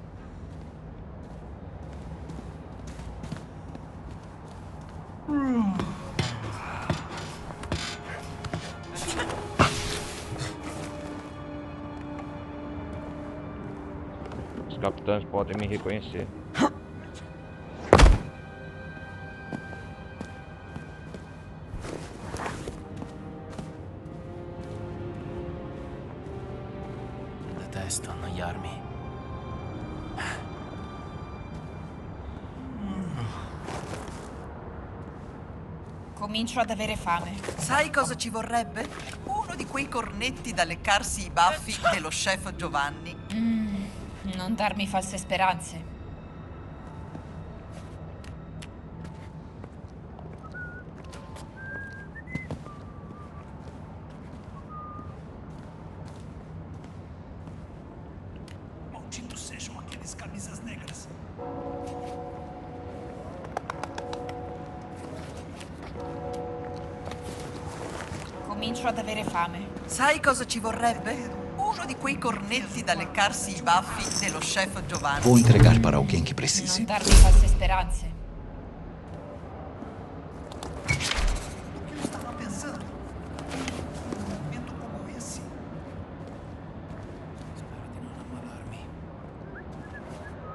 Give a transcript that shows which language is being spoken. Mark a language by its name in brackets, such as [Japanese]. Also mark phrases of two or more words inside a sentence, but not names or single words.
[Portuguese] Os capitães podem me reconhecer. [Italian] Detesto annoiarmi. Comincio ad avere fame. Sai cosa ci vorrebbe? Uno di quei cornetti da leccarsi i baffi dello chef Giovanni. Non darmi false speranze. [Portuguese] Malditos sejam aqueles camisas negras. [Italian] Comincio ad avere fame. Sai cosa ci vorrebbe? Uno di quei cornetti da leccarsi i baffi dello chef Giovanni. [Portuguese] Vou entregar para alguém que precise. [Italian] Non darmi false speranze. [Portuguese] O que eu estava pensando? Um momento como esse. [Italian] Spero di non ammalarmi.